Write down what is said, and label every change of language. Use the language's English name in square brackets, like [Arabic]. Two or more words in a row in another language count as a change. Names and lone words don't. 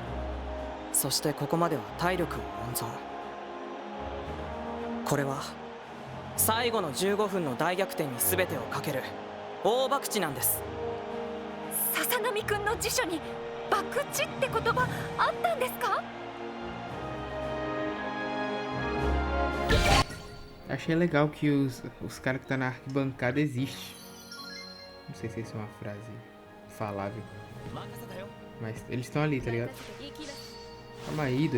[Japanese] そしてここまでは体力を温存。これは最後の15分の大逆転に全てをかける大博打なんです。笹波くんの辞書に博打って言葉あったんですか [Portuguese] ？Achei legal que os caras que tá na arquibancada existem. Não sei se isso é uma frase falável. Mas eles estão ali, tá ligado? Calma aí, doido.